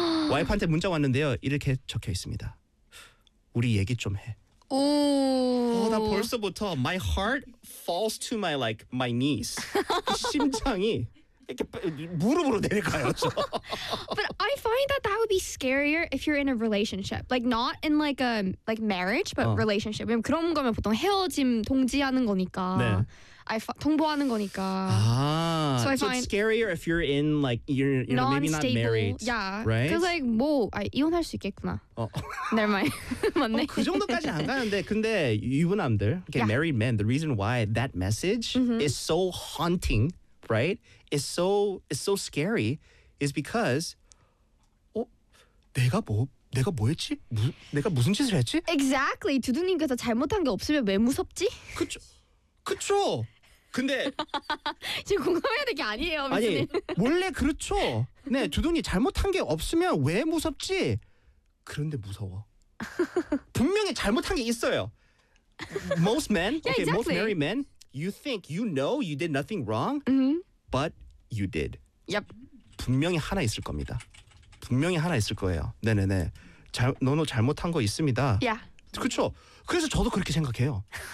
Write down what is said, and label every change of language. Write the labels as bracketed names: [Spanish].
[Korean] 와이프한테 문자 왔는데요. 이렇게 적혀 있습니다. 우리 얘기 좀 해. 오. 어, 나 벌써부터 [English] my heart falls to my like my knees. [Korean] 심장이 이렇게 무릎으로 내릴까요? [English] But I find that that would be scarier if you're in a relationship. Like not in like a like marriage but 어. relationship. [Korean] 왜냐면 그런 거면 보통 헤어짐 동지하는 거니까. 네. I 통보하는 거니까. 아. [English] So, I so find it's scarier if you're in like you're you know maybe not married. Yeah. Right? Cuz like [Korean] 뭐 I 이혼할 수 있겠구나. 어. [English] Never mind. [Korean] 맞네. 어, 그 정도까지 안 가는데 근데 유부남들, okay, [English] yeah. married men, the reason why that message mm-hmm. is so haunting, right? It's so scary is because [Korean] 어 내가 뭐 내가 뭐했지? 내가 무슨 짓을 했지? [English] Exactly. [Korean] 두두님께서 잘못한 게 없으면 왜 무섭지? 그쵸. 그쵸. 근데 지금 공감해야 될 게 아니에요. 아니 원래 그렇죠. 네 두둥이 잘못한 게 없으면 왜 무섭지? 그런데 무서워. 분명히 잘못한 게 있어요. [English] Most men, yeah, okay, exactly. most married men, you think you know you did nothing wrong, mm-hmm. but you did. Yep. [Korean] 분명히 하나 있을 겁니다. 분명히 하나 있을 거예요. 네네네. 너 잘못한 거 있습니다. [English] Yeah. [Korean] 그렇죠. 그래서 저도 그렇게 생각해요.